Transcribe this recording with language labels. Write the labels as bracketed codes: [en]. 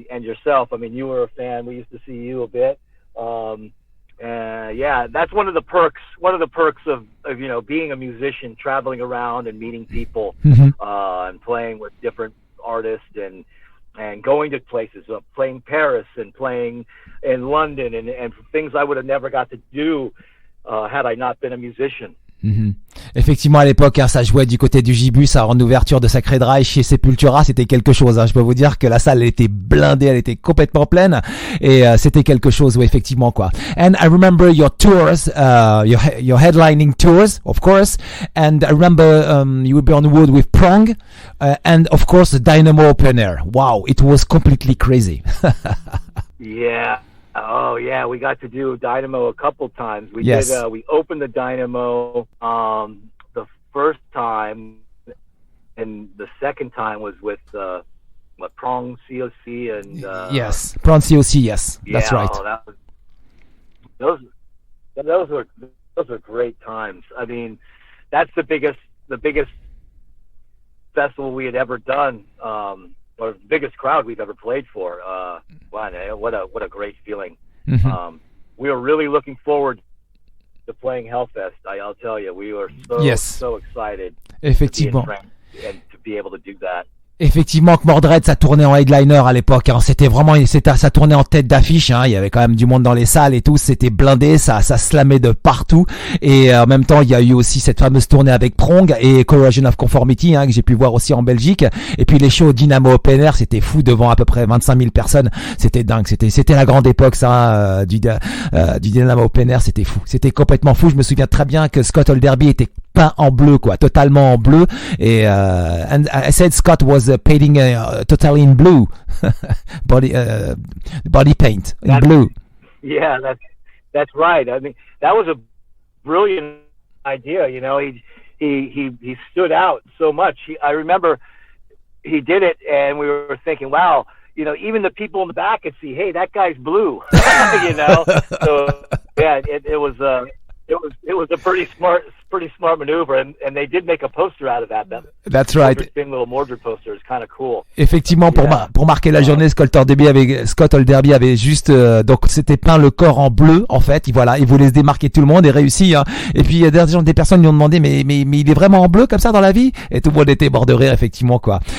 [en] And yourself, I mean, you were a fan. We used to see you a bit. Yeah, that's one of the perks of being a musician, traveling around and meeting people, and playing with different artists and going to places, playing Paris and playing in London and things I would have never got to do had I not been a musician. [fr] Effectivement, à l'époque, hein, ça jouait du côté du Gibus, en ouverture de Sacred Reich chez Sepultura, c'était quelque chose. Hein. Je peux vous dire que la salle elle était blindée, elle était complètement pleine, et c'était quelque chose, oui, effectivement, quoi. [en] And I remember your tours, your headlining tours, of course. And I remember you would be on the road with Prong, and of course the Dynamo Open Air. Wow, it was completely crazy. Yeah. Oh yeah, we got to do Dynamo a couple times. We opened the Dynamo the first time, and the second time was with Prong COC and yes, Prong COC. Yes, that's right. Those were great times. I mean, that's the biggest festival we had ever done. Or the biggest crowd we've ever played for. Wow, what a great feeling. We were really looking forward to playing Hellfest. I'll tell you, we were so excited. [fr] Effectivement. [en] And to be able to do that. [fr] Effectivement, que Mordred, ça tournait en headliner à l'époque. Hein. C'était vraiment, ça tournait en tête d'affiche. Hein. Il y avait quand même du monde dans les salles et tout. C'était blindé, ça slamait de partout. Et en même temps, il y a eu aussi cette fameuse tournée avec Prong et Corrosion of Conformity, hein, que j'ai pu voir aussi en Belgique. Et puis les shows Dynamo Open Air, c'était fou devant à peu près 25 000 personnes. C'était dingue. C'était la grande époque, ça, du Dynamo Open Air. C'était fou. C'était complètement fou. Je me souviens très bien que Scott Holderby était peint en bleu, quoi, totalement en bleu. [en] Et and I said Scott was painting totally in blue, body paint in blue. Yeah, that's right. I mean, that was a brilliant idea. You know, he stood out so much. I remember he did it, and we were thinking, wow, you know, even the people in the back could see, hey, that guy's blue. You know, so yeah, it was a pretty smart maneuver, and they did make a poster out of that. That's right. Thin little Mordred poster is kind of cool. [fr] Effectivement, pour marquer la journée, Scott Holderby avait juste donc c'était peint le corps en bleu en fait. Il voulait se démarquer de tout le monde et réussi. Hein. Et puis il y a des personnes lui ont demandé mais il est vraiment en bleu comme ça dans la vie, et tout le monde était mort de rire effectivement quoi.